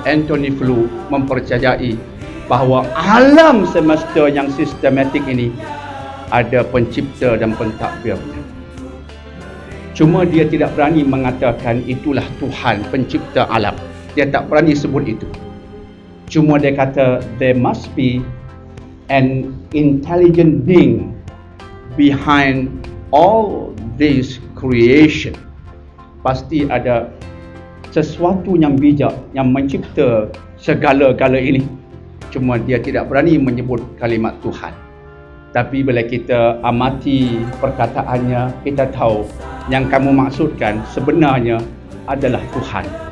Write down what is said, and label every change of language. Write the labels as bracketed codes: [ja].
[ms] Anthony Flew mempercayai bahawa alam semesta yang sistematik ini ada pencipta dan pentadbir. Cuma dia tidak berani mengatakan itulah Tuhan pencipta alam. Dia tak berani sebut itu. Cuma dia kata [en] there must be an intelligent being behind all this creation. [ms] Pasti ada sesuatu yang bijak yang mencipta segala-gala ini. Cuma dia tidak berani menyebut kalimat Tuhan. Tapi bila kita amati perkataannya, kita tahu yang kamu maksudkan sebenarnya adalah Tuhan.